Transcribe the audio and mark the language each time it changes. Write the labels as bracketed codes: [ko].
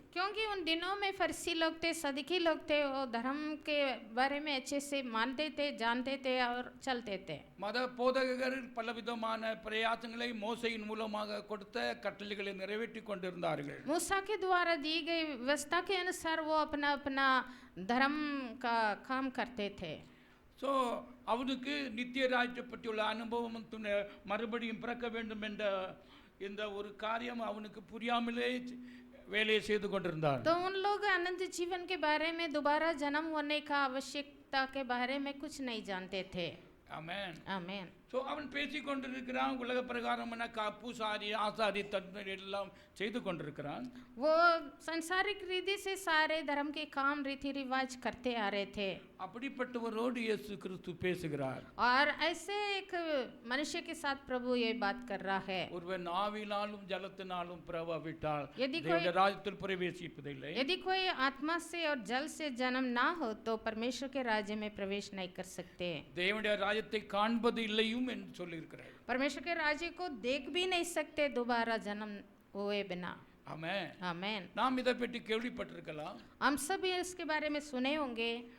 [hi] क्योंकि उन दिनों में फरीसी लोग थे, सदुकी लोग थे, वो धर्म के बारे में अच्छे से मानते थे, जानते थे और चलते थे. [ta] மத போதகர்கள் பலவிதமான பிரயாசங்களை மோசையின் மூலமாக கொடுத்த கட்டளைகளை நிறைவேற்றி கொண்டிருந்தார்கள். [hi] मूसा के द्वारा दी गई व्यवस्था के अनुसार वो अपना अपना धर्म का काम करते थे. [ta] ஸோ அவனுக்கு நித்திய ராஜ்யத்தை பற்றியுள்ள அனுபவம் மறுபடியும் பிறக்க வேண்டும் என்ற இந்த ஒரு காரியம் அவனுக்கு புரியாமலே வேலையை செய்து கொண்டிருந்தார். [hi] तो उन लोग अनंत जीवन के बारे में, दोबारा जन्म होने का आवश्यकता के बारे में कुछ नहीं जानते थे. [ta] ஆமென். [hi] आमीन. [ta] ஸோ அவன் பேசி கொண்டிருக்கிறான், உலக பிரகாரமான பூசாரி ஆசாரி தன்மை எல்லாம் செய்து கொண்டிருக்கிறான். [hi] वो संसारिक रीति से सारे धर्म के काम रीति रिवाज करते आ रहे थे. [ta] அப்படிப்பட்டவரோடு இயேசு கிறிஸ்து பேசுகிறார். [hi] और ऐसे एक मनुष्य के साथ प्रभु ये बात कर रहा है. [ta] ஒருவன் ஆவினாலும் ஜலத்தினாலும் பிரவாவிட்டால் [hi] यदि [ta] தேவனுடைய ராஜ்யத்தில் பிரவேசிப்பதில்லை. [hi] यदि कोई आत्मा से और जल से जन्म ना हो तो परमेश्वर के राज्य में प्रवेश नहीं कर सकते. [ta] தேவனுடைய ராஜ்யத்தை காண்பது இல்லையும் என்று சொல்லியிருக்கிறார். [hi] परमेश्वर के राज्य को देख भी नहीं सकते दोबारा जन्म हुए बिना. [ta] ஆமென். [hi] आमीन. [ta] நாம் இதை பற்றி கேள்விப்பட்டிருக்கலாம். [hi] हम सब इसके बारे में सुने होंगे.